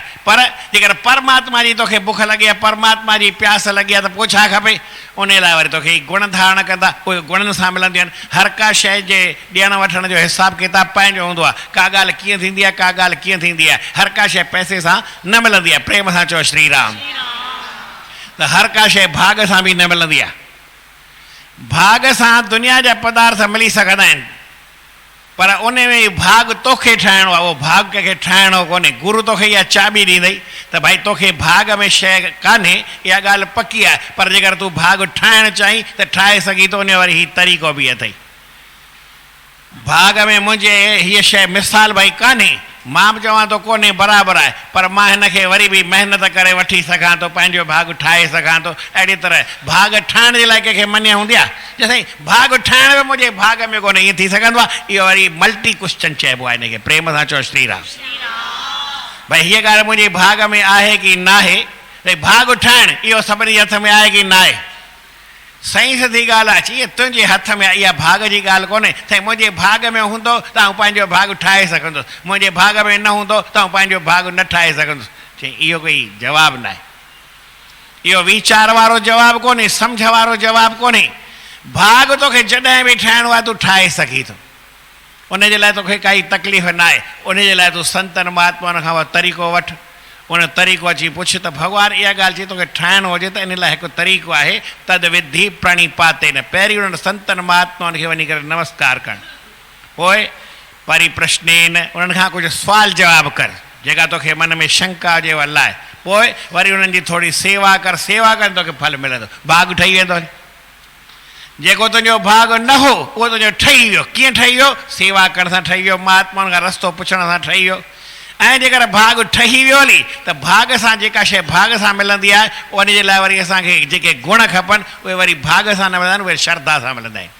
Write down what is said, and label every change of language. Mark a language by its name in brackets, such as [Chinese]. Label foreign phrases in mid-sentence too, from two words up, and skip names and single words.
[Sindhi] पर जेकर परमात्मा जी तोखे बुख लॻी आहे, परमात्मा जी प्यास लॻी आहे, त पोइ छा खपे? उन लाइ वरी तोखे गुण धारण कंदा, उहे गुणनि सां मिलंदियूं आहिनि। हर का शइ जे ॾियण वठण जो हिसाबु किताबु पंहिंजो हूंदो आहे। का ॻाल्हि कीअं थींदी आहे, का ॻाल्हि कीअं थींदी आहे। हर का शइ पैसे सां न मिलंदी आहे। प्रेम सां चओ श्री राम। त हर का शइ भाग सां बि न मिलंदी आहे। भाग सां दुनिया जा पदार्थ मिली सघंदा आहिनि, पर उन में भाग तोखे ठाहिणो आहे। उहो भाग कंहिंखे ठाहिणो कोन्हे। गुरू तोखे इहा चाबी ॾींदई त भाई तोखे भाग में शइ कान्हे, इहा ॻाल्हि पकी आहे। पर जेकर तूं भाग ठाहिणु चाहीं त ठाहे सघीं थो। उन वरी हीउ तरीक़ो बि अथई। भाग में मुंहिंजे हीअ शइ मिसाल भाई कान्हे, मां बि चवां थो कोन्हे, बराबरि आहे, पर मां हिन खे वरी बि महिनत करे वठी सघां थो, पंहिंजो भाग ठाहे सघां थो। अहिड़ी तरह भाग ठाहिण जे लाइ कंहिंखे मञा हूंदी आहे? जंहिं भाग ठाहिण में मुंहिंजे भाग में कोन्हे, ईअं थी सघंदो आहे? इहो वरी [English] multi question [Sindhi] चइबो आहे हिनखे। प्रेम सां चओ श्री राम। भई हीअ ॻाल्हि मुंहिंजे भाग में आहे की न आहे? भई भाग ठाहिणु इहो सभिनी जे हथ में आहे की न आहे? साईं सिधी ॻाल्हि आहे, चई तुंहिंजे हथ में, इहा भाग जी ॻाल्हि कोन्हे। साईं मुंहिंजे भाग में हूंदो त आउं पंहिंजो भाग ठाहे सघंदुसि, मुंहिंजे भाग में न हूंदो त आउं पंहिंजो भाग न ठाहे सघंदुसि। चई इहो कोई जवाबु न आहे, इहो वीचार वारो जवाबु कोन्हे, सम्झ वारो जवाबु कोन्हे। भाग तोखे जॾहिं बि ठाहिणो आहे तूं ठाहे सघीं थो, उनजे लाइ तोखे काई तकलीफ़ न आहे। उनजे लाइ तूं संतनि महात्माउनि खां उहो तरीक़ो वठि, उन तरीक़ो अची पुछ त भॻवानु इहा ॻाल्हि चई तोखे ठाहिणो हुजे त इन लाइ हिकु तरीक़ो आहे, [Sanskrit] तद विधि प्रणिपाते न। [Sindhi] पहिरीं उन्हनि संतनि महात्माउनि खे वञी करे नमस्कार करणु, पोइ परिप्रश्नेन उन्हनि खां कुझु सुवाल जवाबु कर, जेका तोखे मन में शंका हुजे उहा लाइ, पोइ वरी उन्हनि जी थोरी सेवा कर। सेवा कर तोखे फल मिलंदो, भाग ठही वेंदो। जेको तुंहिंजो भाग न हो उहो तुंहिंजो ठही वियो। कीअं ठही वियो? सेवा करण सां ठही वियो, महात्माउनि खां रस्तो पुछण सां ठही वियो। ऐं जेकर भाग ठही वियो हली त भाग सां जेका शइ भाग सां मिलंदी आहे, उन जे लाइ वरी असांखे जेके गुण खपनि उहे वरी भाग सां न मिलंदा आहिनि, उहे श्रद्धा सां मिलंदा आहिनि।